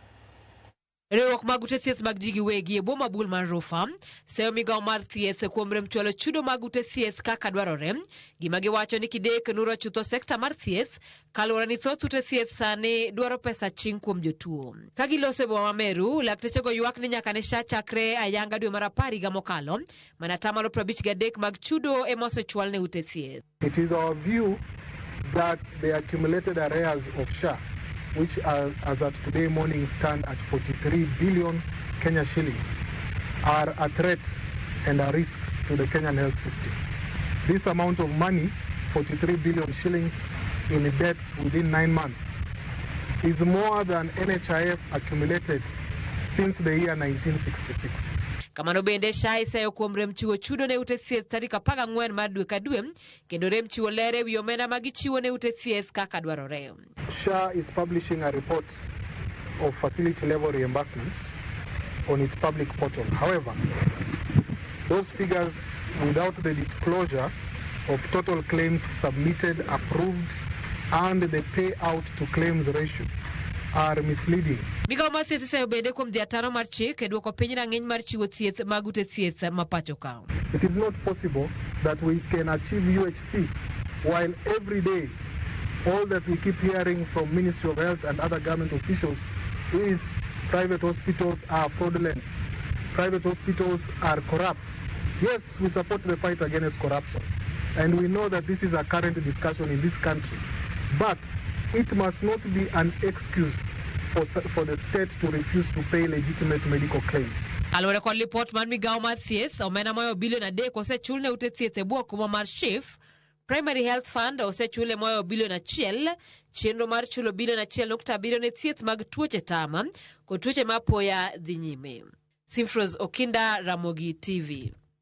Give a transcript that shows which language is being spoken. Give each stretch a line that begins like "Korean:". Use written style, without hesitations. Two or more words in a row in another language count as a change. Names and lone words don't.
Luo (Kenya and Tanzania): Riwruok mag ute thieth mag ji giwegi e boma bul mar Rufa seyo migawo mar thieth kuom rem chwalo chudo mag ute thieth kaka dwarore, gima giwacho ni kidek nuro chutho sekta mar thieth kaluwore ni thoth ute thieth sani dwaro pesa ching kuom jotuo. Ka gilose boma ma Meru, laktechego ywak ni nyaka ne sha chakre ayanga dwe mar 10 higa mokalo, mana 53% mag chudo emosechwal ne ute thieth.
English: It is our view that the accumulated arrears of SHA, which as at today morning stand at 43 billion Kenya shillings, are a threat and a risk to the Kenyan health system. This amount of money, 43 billion shillings in debts within 9 months, is more than NHIF accumulated since the year 1966.
Luo (Kenya and Tanzania): Kamano bende SHA iseyo kuom rem chiwo chudo ne ute thieth tarik 14 mar dwe ka dwe, kendo rem chiwo lere wi omenda ma gichiwo ne ute thieth kaka dwarore.
English: SHA is publishing a report of facility level reimbursements on its public portal. However, those figures without the disclosure of total claims submitted, approved, and the payout to claims ratio are misleading.
Luo (Kenya and Tanzania): Migawo mar thieth iseyo bende kuom dhiataro mar chik e duoko piny rang'iny mar chiwo thieth mag ute thieth ma pacho ka.
English: It is not possible that we can achieve UHC while every day all that we keep hearing from Ministry of Health and other government officials is private hospitals are fraudulent, private hospitals are corrupt. Yes, we support the fight against corruption, and we know that this is a current discussion in this country, but it must not be an excuse for the state to refuse to pay legitimate medical claims.
Luo (Kenya and Tanzania): Alwore kod lipot mar migawo mar thieth, omenda moyo bilion 3 osechul ne ute thieth e bwo kuma mar SHIF. Primary Health Fund osechule moyo bilion 1, chenro mar chulo bilion 1.7 ne thieth mag tuoche tama kod tuoche ma apoya dhi nyime. Simfros Okinda, Ramogi TV.